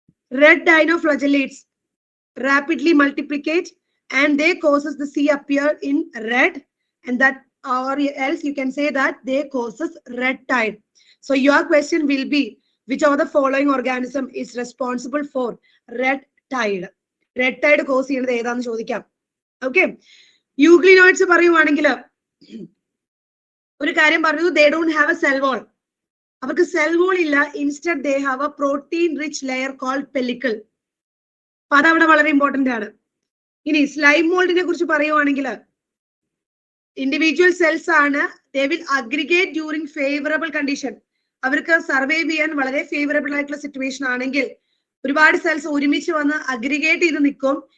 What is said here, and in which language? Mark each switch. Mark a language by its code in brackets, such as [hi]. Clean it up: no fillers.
[en] Red dinoflagellates rapidly multiplicate and they causes the sea appear in red, and that or else you can say that they causes red tide. So your question will be which of the following organism is responsible for red tide? [ml] Red tide cause ചെയ്യുന്നത് ഏതാന്ന് ചോദിക്കാം. Okay. Euglenoids പറയുവാണെങ്കിൽ ഒരു കാര്യം പറഞ്ഞു, [en] they don't have a cell wall. [ml] അവർക്ക് cell wall ഇല്ല. [en] Instead they have a protein rich layer called pellicle. [ml] അപ്പൊ അതവിടെ വളരെ ഇമ്പോർട്ടന്റ് ആണ്. ഇനി സ്ലൈം മോൾഡിനെ കുറിച്ച് പറയുവാണെങ്കിൽ ഇൻഡിവിജ്വൽ സെൽസ് ആണ്. [en] They will aggregate during favourable condition. [ml] അവർക്ക് സർവൈവ് ചെയ്യാൻ വളരെ ഫേവറബിൾ ആയിട്ടുള്ള സിറ്റുവേഷൻ ആണെങ്കിൽ ഒരുപാട് സെൽസ് ഒരുമിച്ച് വന്ന് അഗ്രിഗേറ്റ് ചെയ്ത് നിൽക്കും.